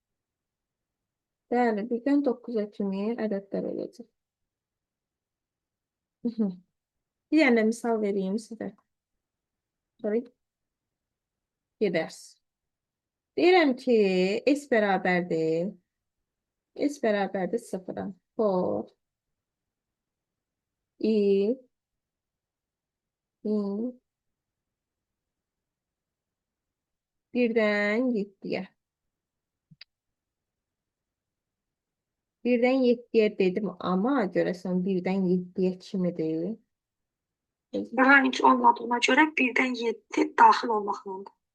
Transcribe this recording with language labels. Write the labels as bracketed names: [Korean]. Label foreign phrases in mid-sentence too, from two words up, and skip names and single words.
[Azerbaijani] Bəli, 1-dən 9-a kimi ədədlər olacaq. Bir dənə də misal vereyim sizə. Sonra gedərsiniz. Deyirəm ki, S bərabərdir. S bərabərdir 0-a. [English] For i in [Azerbaijani] 1-dən 7-yə. 1-dən 7-yə dedim, amma görəsən 1-dən 7-yə kimidir? Range olmadığına görə 1-dən 7 daxil olmaqlandır.